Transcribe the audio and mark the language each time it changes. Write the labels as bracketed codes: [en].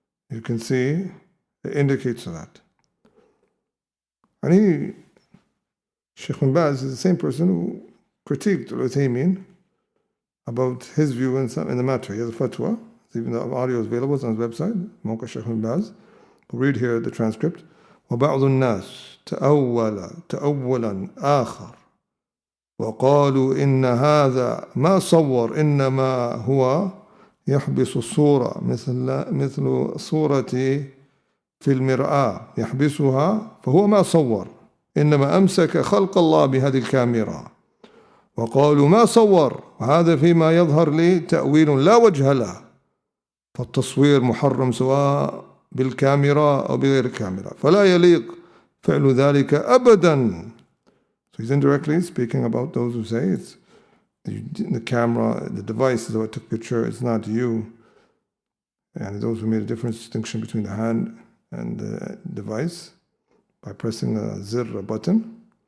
[en] You can see it indicates that. And Shaykh bin Baz is the same person who critiqued al-Uthaymeen about his view in the matter. He has a fatwa. Even the audio is available. It's on his website, Mawqa Shaykh bin Baz. We'll read here the transcript. [ar] وَبَعْضُ النَّاسِ تَأَوَّلًا آخر وقالوا إن هذا ما صور إنما هو يحبس الصورة مثل صورة في المرآة يحبسها فهو ما صور إنما أمسك خلق الله بهذه الكاميرا وقالوا ما صور وهذا فيما يظهر لي تأويل لا وجه له فالتصوير محرم سواء بالكاميرا أو بغير الكاميرا فلا يليق فعل ذلك أبدا. [en] So he's indirectly speaking about those who say it's the camera, the device is what took picture, it's not you. And those who made a different distinction between the hand and the device by pressing a zir, a button.